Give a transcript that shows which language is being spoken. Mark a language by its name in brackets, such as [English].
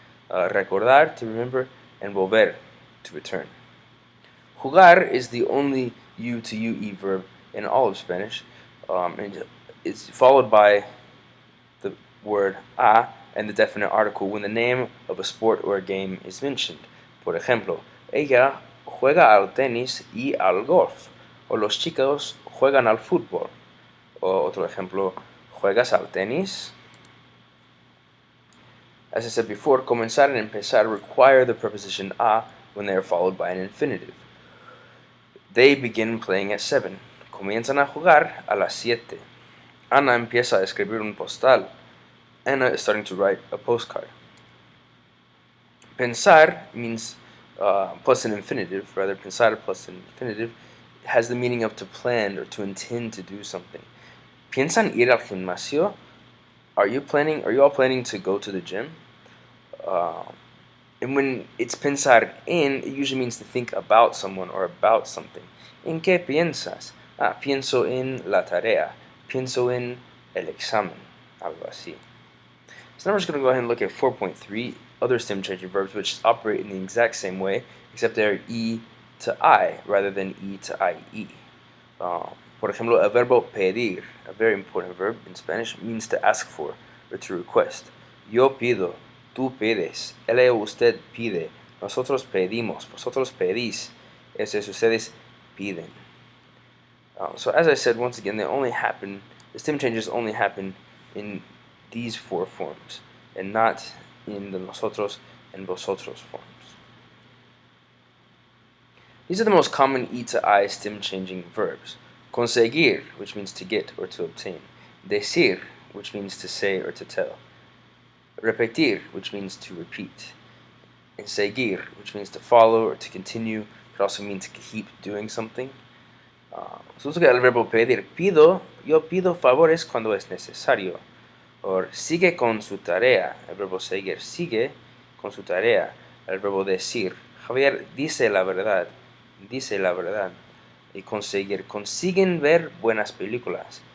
[English] Recordar, to remember. And volver, to return. Jugar is the only U to UE verb in all of Spanish, and it's followed by the word a and the definite article when the name of a sport or a game is mentioned. [Spanish] Por ejemplo, ella juega al tenis y al golf, o los chicos juegan al fútbol. O otro ejemplo, ¿juegas al tenis? [English] As I said before, comenzar and empezar require the preposition a when they are followed by an infinitive. They begin playing at 7. [Spanish] Comienzan a jugar a las 7. Ana empieza a escribir un postal. [English] Anna is starting to write a postcard. Pensar means plus an infinitive, rather pensar plus an infinitive, has the meaning of to plan or to intend to do something. [Spanish] ¿Piensan ir al gimnasio? [English] Are you all planning to go to the gym? And when it's pensar en, it usually means to think about someone or about something. [Spanish] ¿En qué piensas? Pienso en la tarea. Pienso en el examen. Algo así. [English] So now we're just going to go ahead and look at 4.3, other stem-changing verbs, which operate in the exact same way, except they're E to I rather than E to IE. [Spanish] Por ejemplo, el verbo pedir, [English] a very important verb in Spanish, means to ask for or to request. [Spanish] Yo pido, tú pides, él o usted pide, nosotros pedimos, vosotros pedís, eso es, ustedes piden. [English] So as I said, once again, the stem changes only happen in these four forms, and not in the nosotros and vosotros forms. These are the most common E to I stem changing verbs. Conseguir, which means to get or to obtain. Decir, which means to say or to tell. Repetir, which means to repeat. And seguir, which means to follow or to continue. It also means to keep doing something. So let's look at el verbo pedir. [Spanish] Yo pido favores cuando es necesario. Or sigue con su tarea. El verbo seguir. Sigue con su tarea. El verbo decir. Javier dice la verdad. Dice la verdad. Y conseguir. Consiguen ver buenas películas.